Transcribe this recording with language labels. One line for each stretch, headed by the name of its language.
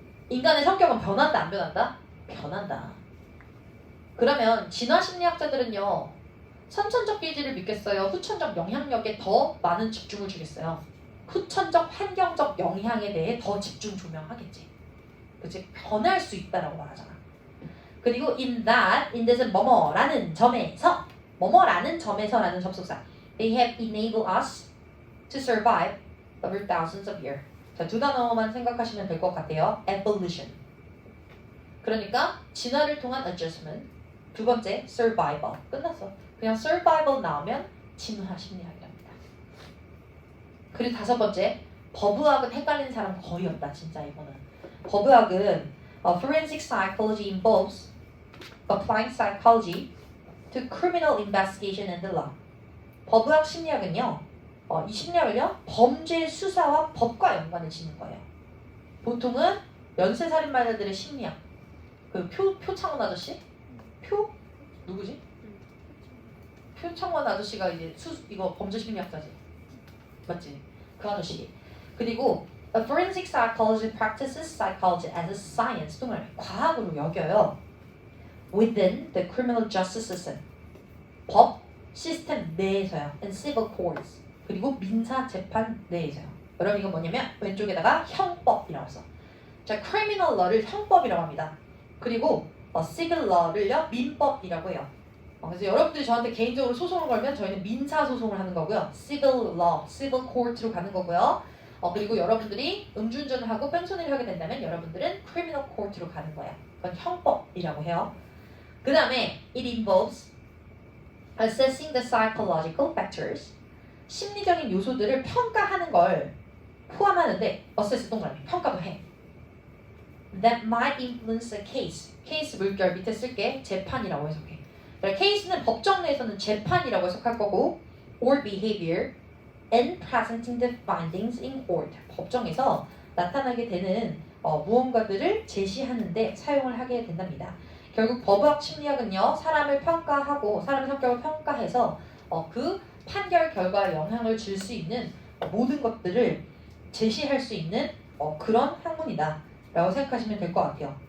Korean: 인간의 성격은 변한다 안 변한다? 변한다. 그러면 진화 심리학자들은요 선천적 기질을 믿겠어요? 후천적 영향력에 더 많은 집중을 주겠어요? 후천적 환경적 영향에 대해 더 집중 조명하겠지. 그치? 변할 수 있다라고 말하잖아.
English: 그리고 in that은
Korean: 뭐뭐라는 점에서 뭐뭐라는 점에서라는 접속사
English: they have enabled us to survive over thousands of years.
Korean: 자, 두 단어만 생각하시면 될 것 같아요. evolution. 그러니까 진화를 통한 adjustment. 두 번째 survival. 끝났어. 그냥 survival 나오면 진화 심리학이랍니다. 그리고 다섯 번째 법의학은 헷갈리는 사람 거의 없다. 진짜 이거는.
English: 법의학은 forensic psychology involves applying psychology to criminal investigation and the law.
Korean: 법의학 심리학은요. 이 심리학을요. 범죄 수사와 법과 연관을 짓는 거예요. 보통은 연쇄살인마들의 심리학. 그 표창원 아저씨? 누구지? 표창원 아저씨가 이제 이거 범죄 심리학자지. 맞지? 그 아저씨.
English: 그리고 A forensic psychology practices psychology as a science.
Korean: 동을 과학으로 여겨요.
English: Within the criminal justice system.
Korean: 법 시스템 내에서요.
English: And civil courts.
Korean: 그리고 민사 재판 내에서요. 여러분 이거 뭐냐면 왼쪽에다가 형법이라고 써. 자, criminal law를 형법이라고 합니다. 그리고 civil law를요 민법이라고 해요. 그래서 여러분들이 저한테 개인적으로 소송을 걸면 저희는 민사 소송을 하는 거고요. civil law, civil court로 가는 거고요. 그리고 여러분들이 음주운전을 하고 뺑소니를 하게 된다면 여러분들은 criminal court로 가는 거예요. 그건 형법이라고 해요. 그 다음에
English: it involves assessing the psychological factors.
Korean: 심리적인 요소들을 평가하는 걸 포함하는데 assess 동그라미 평가도 해.
English: That might influence a case.
Korean: 케이스 물결 밑에 쓸게 재판이라고 해석해. 케이스는 법정 내에서는 재판이라고 해석할 거고
English: or behavior and presenting the findings in court.
Korean: 법정에서 나타나게 되는 무언가들을 제시하는데 사용을 하게 된답니다. 결국 법의학 심리학은요. 사람을 평가하고 사람의 성격을 평가해서 그 판결 결과에 영향을 줄 수 있는 모든 것들을 제시할 수 있는 그런 학문이다 라고 생각하시면 될 것 같아요.